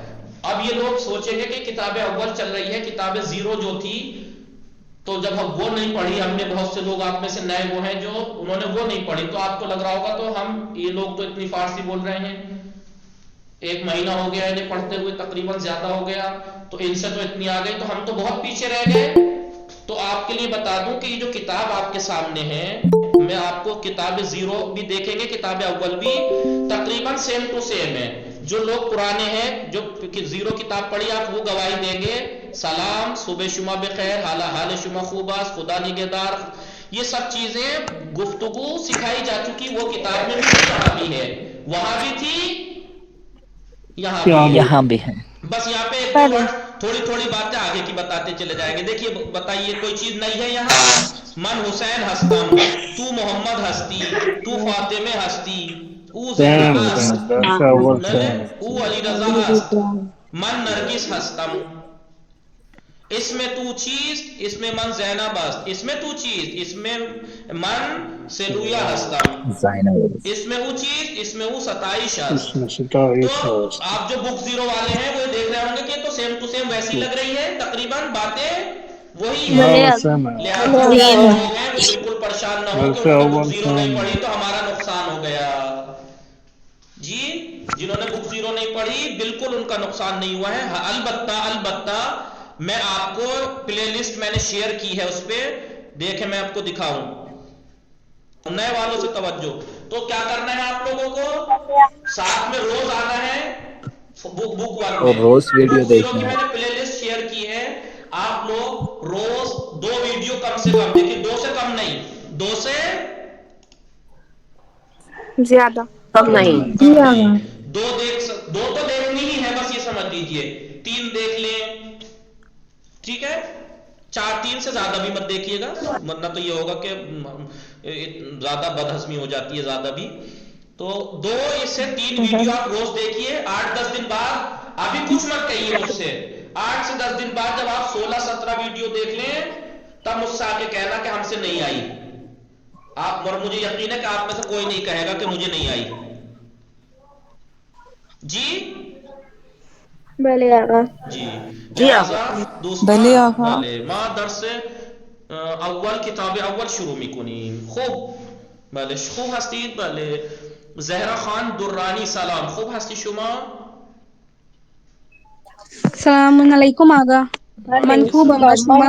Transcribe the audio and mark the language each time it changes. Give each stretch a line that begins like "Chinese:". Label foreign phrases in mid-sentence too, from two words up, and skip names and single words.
Urdu: اب یہ لوگ سوچیں گے کہ کتاب اول چل رہی ہے، کتاب زیرو جو تھی تو جب ہم وہ نہیں پڑھی، ہم نے بہت سے لوگ آپ میں سے نئے وہ ہیں جو انہوں نے وہ نہیں پڑھی، تو آپ کو لگ رہا ہوگا تو ہم یہ لوگ تو اتنی فارسی بول رہے ہیں، 1 مہینہ ہو گیا انہیں پڑھتے ہوئے، تقریباً زیادہ ہو گیا، تو ان سے تو اتنی آ گئی، تو ہم تو بہت پیچھے رہ گئے. تو آپ کے لیے بتا دوں کہ یہ جو کتاب آپ کے سامنے ہے، میں آپ کو کتاب زیرو بھی دیکھیں گے، کتاب اول بھی تقریباً
English: same to same
Urdu: ہے. جو لوگ پرانے ہیں جو زیرو کتاب پڑھی آپ وہ گواہی دیں گے.
Persian: سلام، صبح شما بخیر، حال شما خوب است، خدا نگہدار،
Urdu: یہ سب چیزیں گفتگو سکھائی جا چکی وہ کتاب میں بھی تھی، یہاں بھی ہے، وہاں بھی تھی، یہاں بھی ہے. یہاں بھی ہے. بس یہاں پہ 1-2 ورڈ تھوڑی تھوڑی باتیں آگے کی بتاتے چلے جائیں گے. دیکھیے بتائیے کوئی چیز نہیں ہے یہاں.
Persian: من حسین ہستم، تو محمد ہستی، تو فاطمہ ہستی، او زینب است، او علی رضا است، من نرگس ہستم.
Urdu: اس میں تو چیز، اس میں
Persian: من زینب است،
Urdu: اس میں تو چیز، اس میں
Persian: من سلویا ہستم،
Urdu: اس میں وہ چیز، اس میں وہ
Persian: ستائش است.
Urdu: تو آپ جو بک زیرو والے ہیں وہ دیکھ رہے ہوں گے کہ تو
English: same to same
Urdu: ویسی لگ رہی ہے، تقریباً باتیں وہی ہیں. لہٰذا جو لوگ ہیں وہ بالکل پریشان نہ ہو کہ انہوں نے
English: book zero
Urdu: نہیں پڑھی تو ہمارا نقصان ہو گیا. جی جنہوں نے
English: book zero
Urdu: نہیں پڑھی بالکل ان کا نقصان نہیں ہوا ہے. البتہ میں آپ کو پلے لسٹ میں نے شیئر کی ہے، اس پہ دیکھیں، میں آپ کو دکھاؤں. نئے والوں سے توجہ. تو کیا کرنا ہے آپ لوگوں کو، ساتھ میں روز آنا ہے،
English: book book one
Urdu: اور में। روز ویڈیو
English: book zero
Urdu: دیکھنا की ہے. میں نے پلے لسٹ شیئر کی ہے، آپ لوگ روز 2 ویڈیو کم سے کم دیکھیے، 2 سے کم نہیں، 2 سے ज्यादा کم نہیں. کم نہیں، 2 تو دیکھنی ہی ہے، بس یہ سمجھ لیجیے، 3 دیکھ لیں، ٹھیک ہے، 3 سے زیادہ بھی مت دیکھیے گا، ورنہ تو یہ ہوگا کہ زیادہ بدہضمی ہو جاتی ہے زیادہ بھی. تو 2 سے 3 ویڈیو آپ روز دیکھیے. 8-10 دن بعد ابھی کچھ مت کہیے مجھ سے، 8 سے 10 دن بعد جب آپ 16-17 ویڈیو دیکھ لیں، تب مجھ سے آ کے کہنا کہ ہم سے نہیں آئی. آپ، اور مجھے یقین ہے کہ آپ میں سے کوئی نہیں کہے گا کہ مجھے نہیں آئی جی.
Persian: بله آقا
Urdu: जी جی آپ लिहाजा
Persian: بله دوستان آقا. بله ما درس اول کتاب اول شروع میکنیم. خوب بله خوب هستید؟ بله زهرا خان درانی سلام، خوب هستی شما؟
Arabic: السلام علیکم آقا.
Persian: من خوبم و شما؟